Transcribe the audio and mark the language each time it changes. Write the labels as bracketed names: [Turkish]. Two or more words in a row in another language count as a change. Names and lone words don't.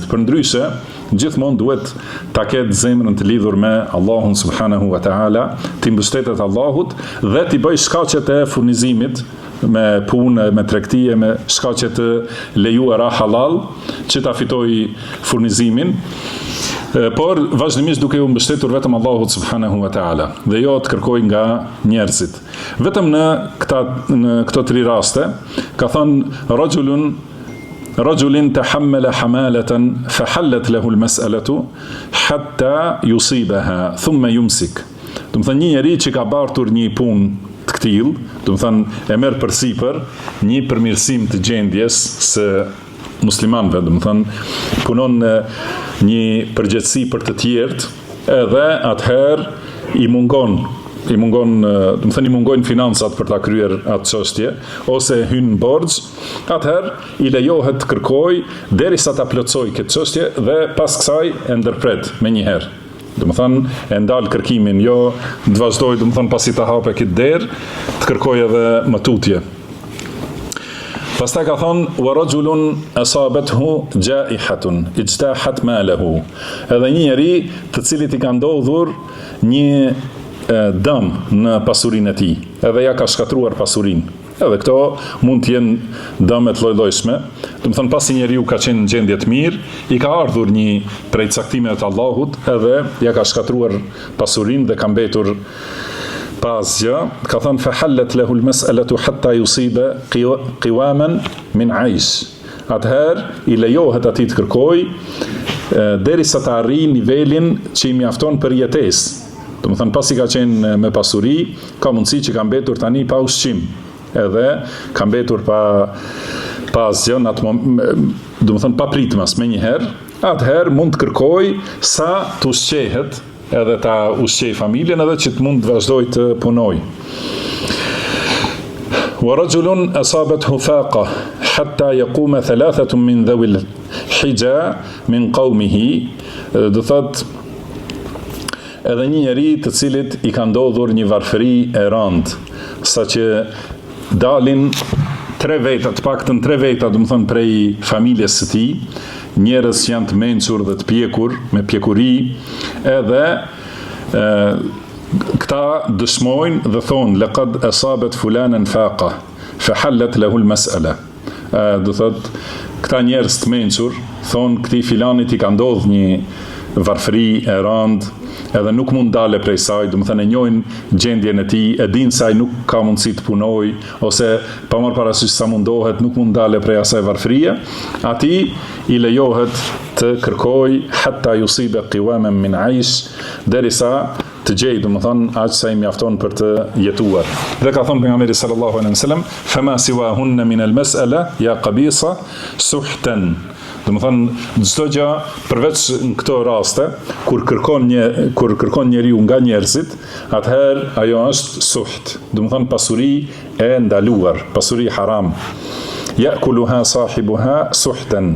[Albanian] Përndryshe, gjithmonë duhet ta ketë zemrën të lidhur me Allahun [Arabic] سبحانه وتعالى, [Albanian] t'i mbështetet Allahut dhe t'i bëj shkaqet e furnizimit me punë, me tregtie, me shkaqe të lejuara halal, që ta fitoj furnizimin, por vazhdimisht duke u mbështetur vetëm Allahut [Arabic] سبحانه وتعالى [Albanian] dhe jo të kërkoj nga njerëzit. Vetëm në këto 3 raste ka thënë [Arabic] رجل تحمل حمالة فحلت له المسألة حتى يصيبها ثم يمسك. [Albanian] Do të thënë një njeri që ka bartur një punë të këtill, do të thënë e merr përsipër një përmirësim të gjendjes së muslimanëve, do të thënë punon një përgjegjësi për të tjerët, edhe atëherë i mungon, do të thënë i mungojnë financat për ta kryer atë çështje, ose hyn në borxh, atëherë i lejohet të kërkojë derisa ta plotësoj këtë çështje dhe pas kësaj e ndërpret menjëherë. Do të thënë e ndal kërkimin, jo të vazhdoj, do të thënë pasi ta hape këtë derë, të kërkoj edhe më tutje. Pastaj ka thonë [Arabic] ورجل أصابته جائحة اجتاحت ماله. [Albanian] Edhe një njeri të cilit i ka ndodhur një dëm në pasurinë e tij, edhe ja ka shkatruar pasurinë. Edhe këto mund të jenë dëme të lloj-llojshme. Do të thënë pasi njeriu ka qenë në gjendje të mirë, i ka ardhur një prej caktimeve të Allahut, edhe ja ka shkatruar pasurinë dhe ka mbetur pa asgjë. Ka thënë [Arabic] فحلت له المسألة حتى يصيب قواما من عيش. [Albanian] Atëherë i lejohet atij të kërkojë derisa të arrijë nivelin që i mjafton për jetesë. Do të thënë pasi ka qenë me pasuri, ka mundësi që ka mbetur tani pa ushqim, edhe ka mbetur pa asgjë, do të thënë pa pritmas menjëherë. Atëherë mund të kërkojë sa të ushqehet, edhe ta ushqej familjen, edhe që të mund të vazhdoj të punoj. [Arabic] ورجل أصابته فاقة حتى يقوم ثلاثة من ذوي الحجا من قومه. [Albanian] Do thot edhe një njeri të cilit i ka ndodhur një varfëri e rëndë, saqë dalin 3 veta, të paktën 3 veta, do të thënë prej familjes së tij, njerëz që janë të mençur dhe të pjekur, me pjekuri, edhe këta dëshmojnë dhe thonë [Arabic] لقد أصابت فلانا فاقة فحلت له المسألة. [Albanian] Do thot këta njerëz të mençur thonë këtij filanit i ka ndodhur një varfëri e rëndë, edhe nuk mund dale prej saj, do të thënë e njohin gjendjen e tij, e dinë se ai nuk ka mundësi të punojë, ose pa marrë parasysh sa mundohet, nuk mund dale prej asaj varfërie, atij i lejohet të kërkojë [Arabic] حتى يصيب قواما من عيش, [Albanian] derisa të gjej, do të thënë aq sa i mjafton për të jetuar. Dhe ka thënë pejgamberi [Arabic] صلى الله عليه وسلم فما سواهن من المسألة يا قبيصة سحت. [Albanian] Domethënë çdo gjë përveç në këto raste kur kërkon njeriu nga njerëzit, atëherë ajo është suht, domethënë pasuri e ndaluar, pasuri haram. [Arabic] يأكلها صاحبها سحتا.